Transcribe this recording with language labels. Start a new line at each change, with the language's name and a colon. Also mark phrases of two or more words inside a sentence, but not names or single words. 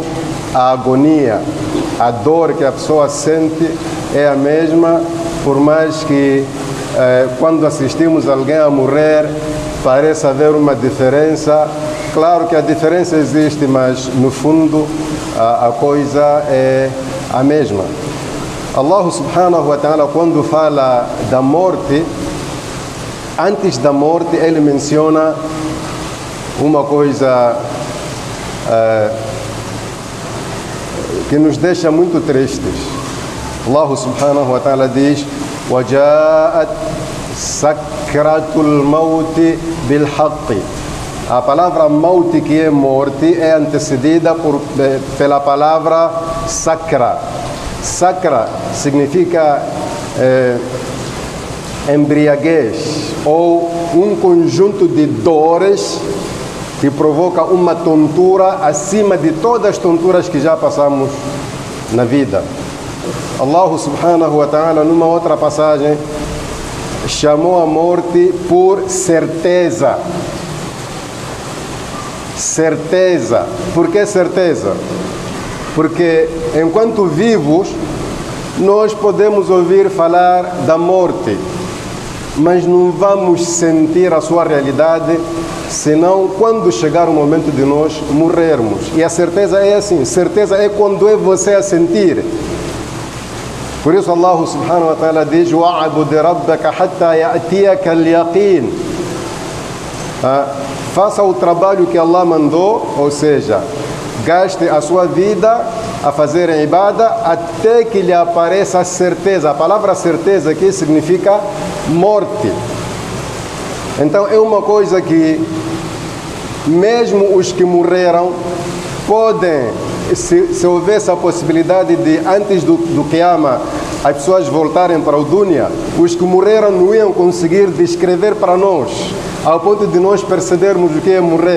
Portuguese: A agonia, a dor que a pessoa sente é a mesma, por mais que quando assistimos alguém a morrer pareça haver uma diferença. Claro que a diferença existe, mas no fundo a coisa é a mesma.
Arabic: الله سبحانه وتعالى,
Portuguese: quando fala da morte, antes da morte ele menciona uma coisa que nos deixa muito tristes.
Arabic: الله سبحانه وتعالى diz: وَجَاءَتْ سَكْرَةُ الْمَوْتِ بِالْحَقِّ.
Portuguese: A palavra maut, que é morte, é antecedida pela palavra sakra. Sakra significa embriaguez ou um conjunto de dores que provoca uma tontura acima de todas as tonturas que já passamos na vida.
Arabic: الله سبحانه وتعالى,
Portuguese: numa outra passagem, chamou a morte por certeza. Certeza. Por que certeza? Porque enquanto vivos, nós podemos ouvir falar da morte, mas não vamos sentir a sua realidade, senão quando chegar o momento de nós morrermos. E a certeza é assim, certeza é quando é você a sentir. Por isso
Arabic: الله سبحانه وتعالى diz: وَعَبُدْ رَبَّكَ حَتَّى يَأْتِيَكَ الْيَقِينَ.
Portuguese: Faça o trabalho que Allah mandou, ou seja, gaste a sua vida a fazer a ibada até que lhe apareça a certeza. A palavra certeza aqui significa morte. Então é uma coisa que mesmo os que morreram podem, se houvesse a possibilidade de antes do Qiyamah as pessoas voltarem para o Dunya, os que morreram não iam conseguir descrever para nós, ao ponto de nós percebermos o que é morrer.